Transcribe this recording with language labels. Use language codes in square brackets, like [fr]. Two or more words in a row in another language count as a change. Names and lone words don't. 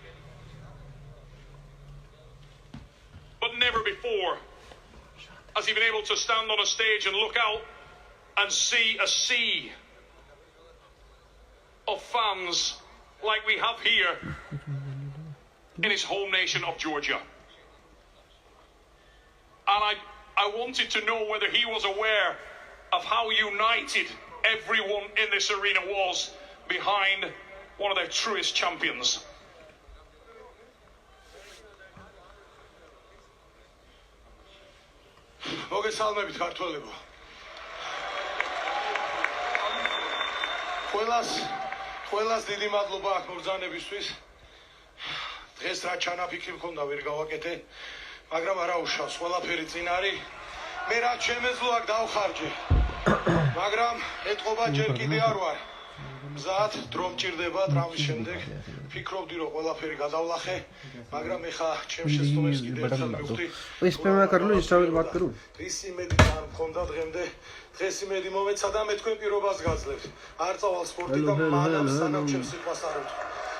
[en] But never before has he been able to stand on a stage and look out and see a sea of fans like we have here in his home nation of Georgia. And I wanted to know whether he was aware of how united everyone in this arena was behind one of their truest champions. [ka] მოგესალმებით ქართველებო. ყველას დიდი მადლობა აქ მოგზაურობისთვის. დღეს რა ჩანაფიქრი მქონდა ვერ გავაკეთე, მაგრამ არა უშავს, ყველაფერი წინ არის. მე რა შემეძლო აქ დავხარჯე. მაგრამ ეთყობა ჯერ კიდე არ ვარ. მზად დრო მჭირდება ტრამვის შემდეგ. ფიქრობდი რომ ყველაფერი გადავლახე, მაგრამ ეხა ჩემ შეცდომებს კიდე ერთხელ მივხვდი. [hi] इस पे मैं कर लूँ इंस्टा पे बात करूँ. [ka] ის იმედი თან მქონდა დღემდე. დღეს იმედი მომეცა და მე თქვენ პირობას გაძლევთ. არ წავალ სპორტი და მანამ სანამ ჩემს სიტყვას არ ვთქვი.